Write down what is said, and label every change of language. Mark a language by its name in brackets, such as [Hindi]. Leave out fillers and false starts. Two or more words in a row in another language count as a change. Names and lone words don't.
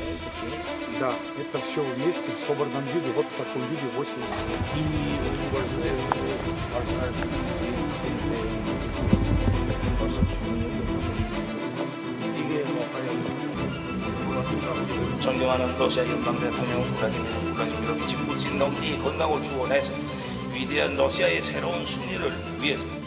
[Russian] Да, это все вместе в собранном виде, вот в таком виде 8. И очень важная 이게 [Korean] 존경하는 러시아 연방 대통령 블라디미르 푸틴 놈이 건강을 축원해서 위대한 러시아의 새로운 승리를 위해서.